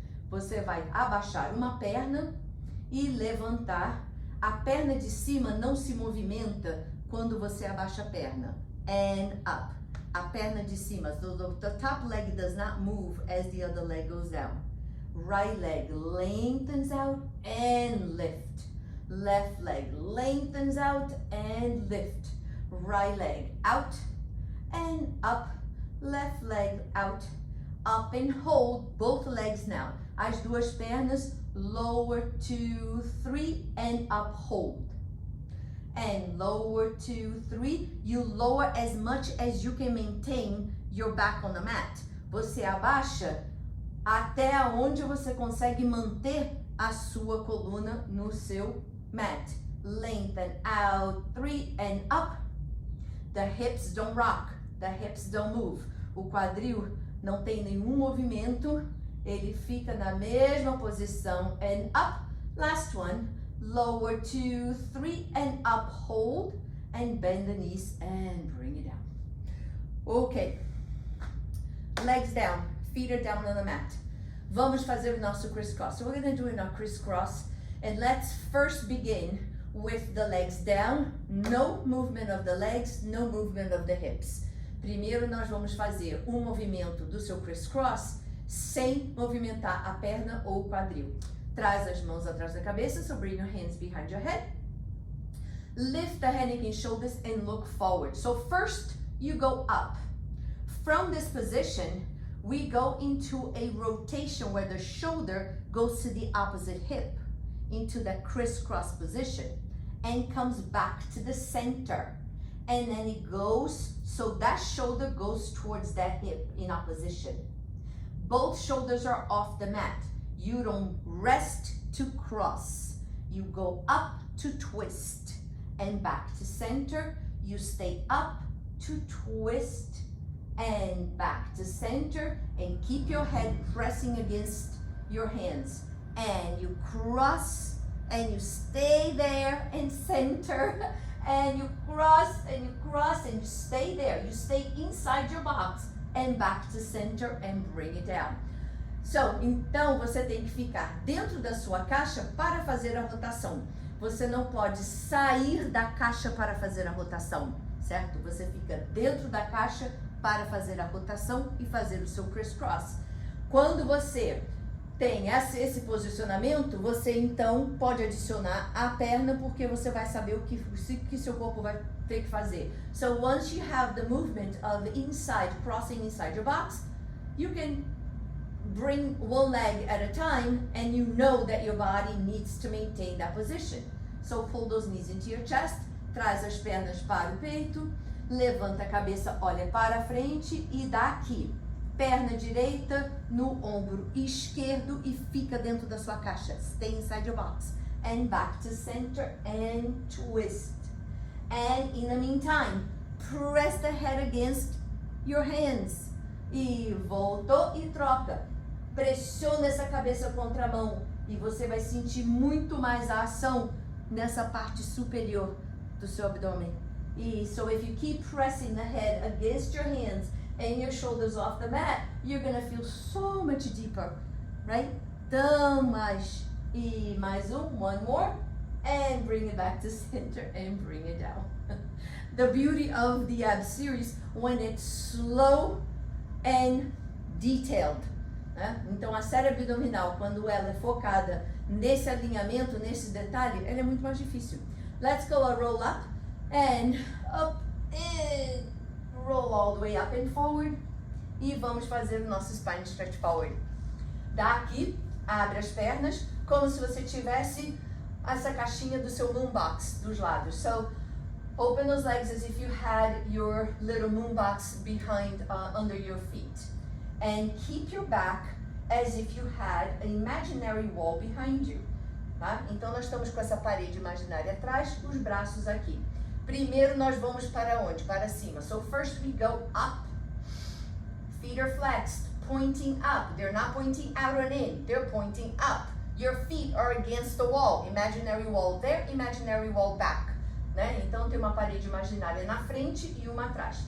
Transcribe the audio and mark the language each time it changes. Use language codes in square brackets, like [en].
[pt] Você vai abaixar uma perna e levantar. A perna de cima não se movimenta quando você abaixa a perna. [en] And up. [pt] A perna de cima, [en] so the top leg does not move as the other leg goes down. Right leg lengthens out and lift. Left leg lengthens out and lift. Right leg out and up. Left leg out, up and hold both legs now. [pt] As duas pernas, [en] lower 2, 3 and up, hold. And lower 2, 3, you lower as much as you can maintain your back on the mat. [pt] Você abaixa até onde você consegue manter a sua coluna no seu mat. [en] Lengthen out, 3 and up. The hips don't rock, the hips don't move. [pt] O quadril não tem nenhum movimento, ele fica na mesma posição. [en] And up, last one. Lower 2, 3 and up, hold and bend the knees and bring it down. Ok, legs down, feet are down on the mat. [pt] Vamos fazer o nosso crisscross. [en] So we're going to do our crisscross, and let's first begin with the legs down. No movement of the legs, no movement of the hips. [pt] Primeiro nós vamos fazer um movimento do seu crisscross sem movimentar a perna ou o quadril. Traz as mãos atrás da cabeça, [en] so bring your hands behind your head. Lift the head, neck and shoulders and look forward. So first you go up. From this position, we go into a rotation where the shoulder goes to the opposite hip, into that crisscross position, and comes back to the center. And then it goes, so that shoulder goes towards that hip in opposition. Both shoulders are off the mat. You don't rest to cross. You go up to twist and back to center. You stay up to twist and back to center, and keep your head pressing against your hands. And you cross and you stay there and center, and you cross and you cross and you stay there. You stay inside your box and back to center and bring it down. [pt] So, então você tem que ficar dentro da sua caixa para fazer a rotação. Você não pode sair da caixa para fazer a rotação. certo? Você fica dentro da caixa para fazer a rotação e fazer o seu crisscross. Quando você tem esse posicionamento, você então pode adicionar a perna, porque você vai saber o que seu corpo vai ter que fazer. [en] So once you have the movement of crossing inside your box, you can bring one leg at a time and you know that your body needs to maintain that position. So pull those knees into your chest, [pt] traz as pernas para o peito, levanta a cabeça, olha para frente e dá aqui. Perna direita no ombro esquerdo e fica dentro da sua caixa. [en] Stay inside your box. And back to center and twist. And in the meantime, press the head against your hands. [pt] E voltou e troca. Pressiona essa cabeça contra a mão e você vai sentir muito mais a ação nessa parte superior do seu abdômen. [en] E so if you keep pressing the head against your hands and your shoulders off the mat, you're gonna feel so much deeper, right? [pt] Tão mais. E mais [en] one more, and bring it back to center and bring it down. The beauty of the ab series when it's slow and detailed. [pt] Né? Então a série abdominal, quando ela é focada nesse alinhamento, nesse detalhe, ela é muito mais difícil. [en] Let's go a roll up and up and roll all the way up and forward. [pt] E vamos fazer o nosso spine stretch forward. Daqui, abre as pernas como se você tivesse essa caixinha do seu moon box dos lados. [en] So open those legs as if you had your little moon box behind under your feet. And keep your back as if you had an imaginary wall behind you. [pt] Tá? Então nós estamos com essa parede imaginária atrás, os braços aqui. Primeiro nós vamos para onde? Para cima. [en] So first we go up. Feet are flexed, pointing up. They're not pointing out and in, they're pointing up. Your feet are against the wall. Imaginary wall there, imaginary wall back. [pt] Né? Então tem uma parede imaginária na frente e uma atrás.